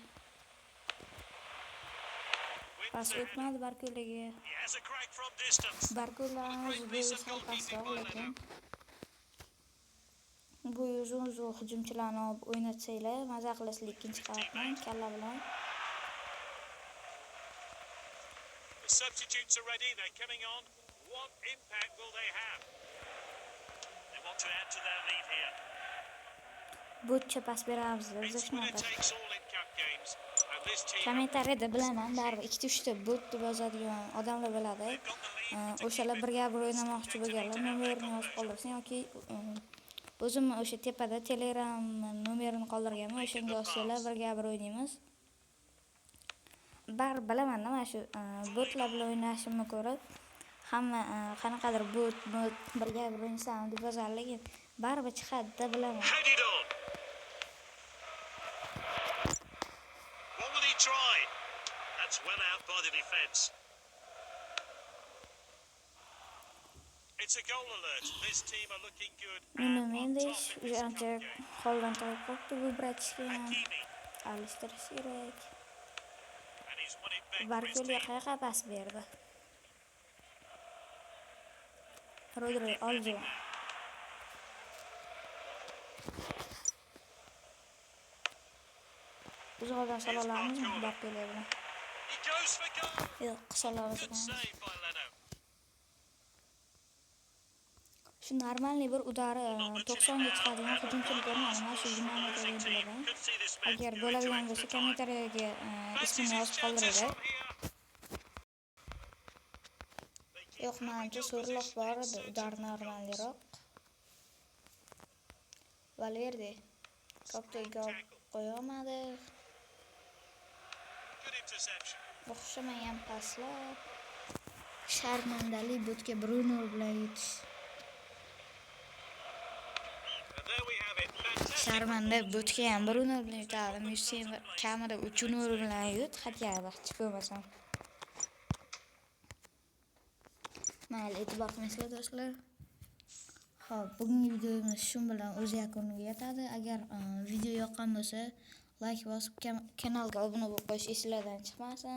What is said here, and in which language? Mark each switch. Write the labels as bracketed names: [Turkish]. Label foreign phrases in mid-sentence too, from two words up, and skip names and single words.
[Uzbek] Pas o'tmadi Barko'liga. Barko'lamiz bo'yi sal pastroq, lekin bu uzun hujumchilarni olib o'ynatsanglar, maza qilasizlar ikkinchi qavatdan kalla bilan. [English] Substitutes are ready, they're coming on. What impact will they have? They want to add to their lead here. [Uzbek] Butcha pas beramiz, o'zi shunaqa. [English] this team, [Uzbek] Kommentariyada bilaman, baribir 2-3 ta bot deb yozadigan odamlar bo'ladi. [English] they've got the lead to [Uzbek] O'shalar [English] keep it. [Uzbek] birga bir o'ynamoqchi bo'lganlar nomerini yozib qoldirsin yoki o'zim o'sha tepada Telegram nomerini qoldirganman, o'shanga yozsanglar birga bir o'ynaymiz. Baribir bilaman-da, mana shu botlar bilan o'ynashimni ko'rib hamma qanaqadir bot birga bir o'ynasam deb yozadi, lekin baribir chiqadi-da, bilaman. [English] Headed on. What will he try? That's well out by the defence. It's a goal alert. This team are looking good. Nuno and on Mendes top in this [Uzbek] ancha [English] game. [Uzbek] holdan to'g'ri qolibdi, bu bratishga Hakimi, alishtirish kerak. [English] and he's won it back for his [Uzbek] Barkelga [English] team. [Uzbek] qayoqqa pas berdi? Rodri oldi. Uzoqdan sola olamizmi Barkelga bilan? [English] He goes for goal. [Uzbek] Yo'q, qisqalamiz. [English] Good save by Leno. [Uzbek] Shu normalniy bir udari 90 ga chiqadigan hujumchilik o'rnini mana shu Dinamo [English] Losing team [Uzbek] o'yinlarida. [English] could see this match [Uzbek] Agar [English] go [Uzbek] bo'ladigan [English] into [Uzbek] bo'lsa [English] extra time. [Uzbek] kommentariyaga [English] Fancies [Uzbek] ismini [English] his [Uzbek] yozib [English] chances [Uzbek] qoldiringlar. [English] from here. They keep [Uzbek] Yo'q, menimcha [English] having [Uzbek] so'rloq [English] opposition [Uzbek] bor [English] in [Uzbek] edi, [English] search [Uzbek] udar [English] of goals. [Uzbek] normalniroq. Valverde topga gol qo'yolmadi. [English] Good interception. [Uzbek] O'xshamagan paslar. Sharmandali botga Bruno bilan yutish. [English] And there we have it. Fantastic. [Uzbek] Sharmanda botga ham Bruno bilan yutadi. Musin kamida 3 bilan yut, hatya baxchi ko'rmasam. Mayli, e'tibor qilasizlar do'stlar. Xo'p, bugungi videomiz shu bilan o'z yakuniga yetadi. Agar video yoqqan bo'lsa, like bosib kanalga obuna bo'lib qo'yish esingizdan chiqmasin.